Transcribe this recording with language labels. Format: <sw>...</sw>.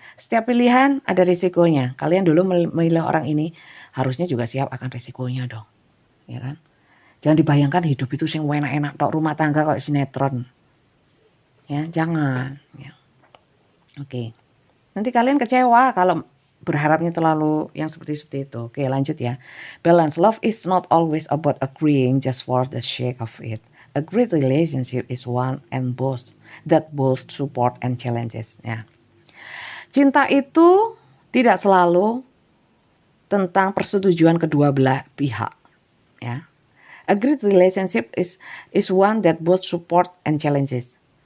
<id>Setiap pilihan ada risikonya. Kalian dulu memilih orang ini, harusnya juga siap akan risikonya dong. Ya kan? Jangan dibayangkan hidup itu</id> <jv>sing enak-enak tok,</jv> <id>rumah tangga kayak sinetron. Ya, jangan. Ya. Oke. Nanti kalian kecewa kalau berharapnya terlalu yang seperti itu. Oke, lanjut ya. Balance.</id> <en>Love is not always about agreeing just for the sake of it. A great relationship is one and both that both support and challenges.</en> <id>Ya. Cinta itu tidak selalu tentang persetujuan kedua belah pihak. Ya.</id> <en>A great relationship is one that both support and challenges.</en>